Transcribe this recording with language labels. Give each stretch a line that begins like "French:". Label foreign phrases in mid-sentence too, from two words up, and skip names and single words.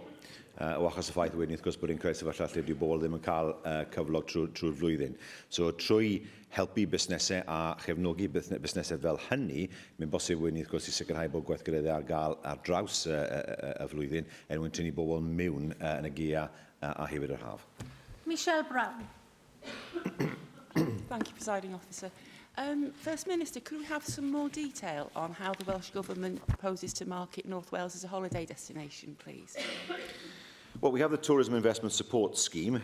Welsh: O achos y ffaith wedyn, wrth gwrs, bod yn creu sefyllfa lle dyw bobl ddim yn cael cyflog trwy'r flwyddyn. So, trwy helpu busnesau a chefnogi busnesau fel hynny, mae'n bosib wedyn, wrth gwrs, i sicrhau bod gweithgareddau ar gael ar draws y flwyddyn, mwyn tynnu bobl mewn yn y gia a hefyd yr haf.
English: Michelle Brown. Thank you, Presiding Officer. First Minister, could we have some more detail on how the Welsh Government proposes to market North Wales as a holiday destination, please? Well, we have the Tourism Investment Support Scheme.